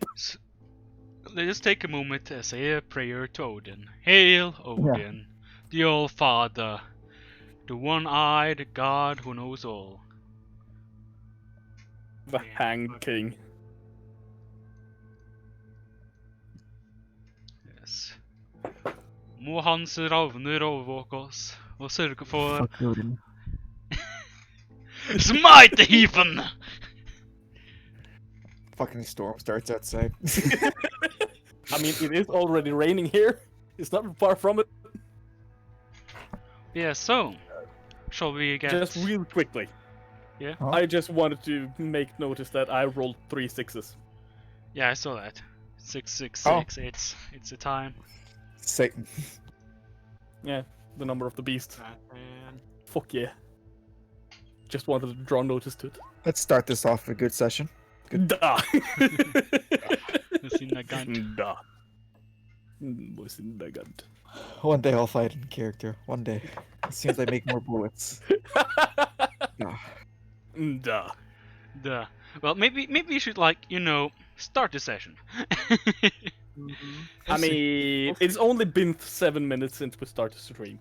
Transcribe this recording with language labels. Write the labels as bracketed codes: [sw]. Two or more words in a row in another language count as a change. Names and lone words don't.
[en] Let us take a moment to say a prayer to Odin. Hail, Odin, the All-Father, the one-eyed God who knows all. The Hanged King. Yes. [no] Må hans ravner overvåke oss og sørge for [en] Smite the heathen! Fucking storm starts outside. I mean, it is already raining here. It's not far from it. Yeah, so shall we get Just real quickly. Yeah. Huh? I just wanted to make notice that I rolled 3 6s. Yeah, I saw that. 666. Oh. It's a time. Satan. Yeah, the number of the beast. Batman. Fuck yeah. Just wanted to draw notice to it. Let's start this off with a good session. Da. Syndagant. Da. Syndagant. One day I'll fight in character. One day. As soon as I make more bullets. Ah. Da. Duh. Well, maybe you should start the session. I mean, it's only been 7 minutes since we started the stream.